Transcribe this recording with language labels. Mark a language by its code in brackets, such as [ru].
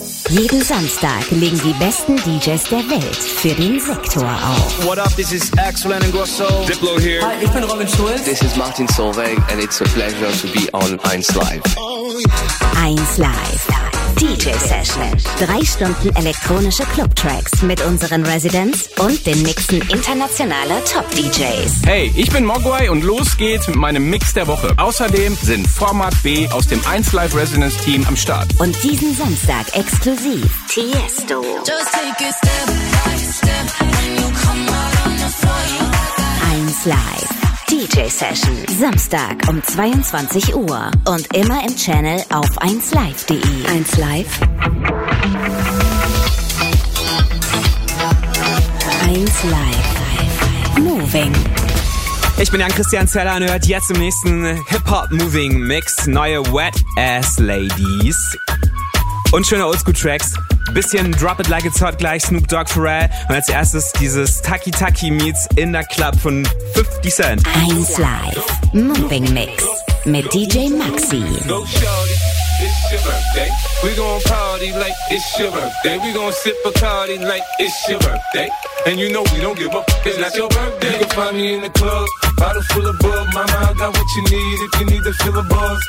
[de] Jeden Samstag legen die besten DJs der Welt für den Sektor auf. [en] What up, this is Axel Engrosso. Diplo here. [de] Hi, ich bin Robin Schulz. [en] This is Martin Solveig and it's a pleasure to be on 1Live. [de] 1Live. DJ Session. 3 Stunden elektronische Clubtracks mit unseren Residents und den Mixen internationaler Top-DJs. Hey, ich bin Mogwai und los geht's mit meinem Mix der Woche. Außerdem sind Format B aus dem 1Live Residence Team am Start. Und diesen Samstag exklusiv Tiesto. [en] Just take a step by step and you come out on the floor. [de] 1Live. DJ Session. Samstag um 22 Uhr. Und immer im Channel auf 1Live.de. 1Live. 1Live. Moving. Ich bin Jan-Christian Zeller und hört jetzt im nächsten Hip-Hop-Moving-Mix neue Wet-Ass-Ladies. Und schöne Oldschool-Tracks. Bisschen Drop It Like It's Hot gleich, Snoop Dogg, Pharrell. Und als erstes dieses Taki Taki Meets in der Club von 50 Cent. 1Live, Moving Mix mit DJ Maxi. [en] Go shorty, it's your birthday. We gon' party like it's your birthday. We gon' sip a Cardi like it's your birthday. And you know we don't give up, it's not your birthday. You can find me in the club, bottle full of bug. Mama, I got what you need if you need to fill a buzz.